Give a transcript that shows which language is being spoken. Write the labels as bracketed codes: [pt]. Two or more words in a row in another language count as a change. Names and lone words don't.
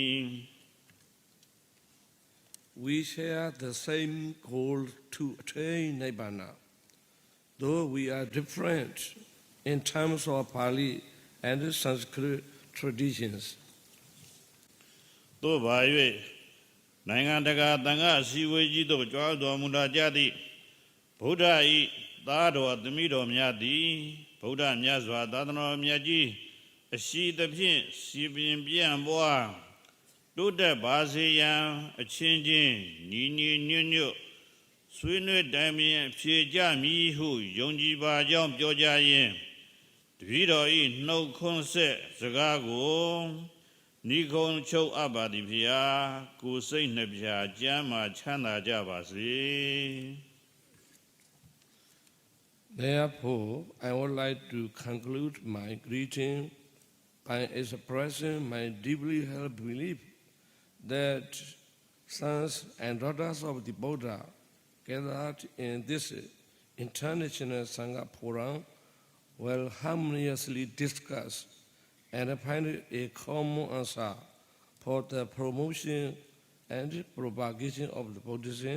[en] We share the same goal to attain Nibbana, though we are different in terms of Pali and Sanskrit traditions. [my] သို့ပါ၍နိုင်ငံတကာသံဃာအစည်းအဝေးကြီးသို့ကြွားတော်မူလာကြသည့်ဗုဒ္ဓ၏သားတော်သမီးတော်များသည်ဗုဒ္ဓ မြတ်စွာသာသနာတော်မြတ်ကြီးအရှိသဖြင့်စီပင်ပြန့်ပွားတိုးတက်ပါစေရန်အချင်းချင်းညီညီညွတ်ညွတ်ဆွေးနွေးတိုင်ပင်ဖြေကြမည်ဟုယုံကြည်ပါကြောင်းပြောကြားရင်းတပည့်တော်၏နှုတ်ခွန်းဆက်စကားကိုနိဂုံးချုပ်အပ်ပါသည်ဖျားကိုယ်စိတ်နှပြကျမ်းမာချမ်းသာကြပါစေ [en] Therefore, I would like to conclude my greeting by expressing my deeply held belief that sons and daughters of the Buddha gathered in this international Sangha forum will harmoniously discuss and find a common answer for the promotion and propagation of the Buddhism.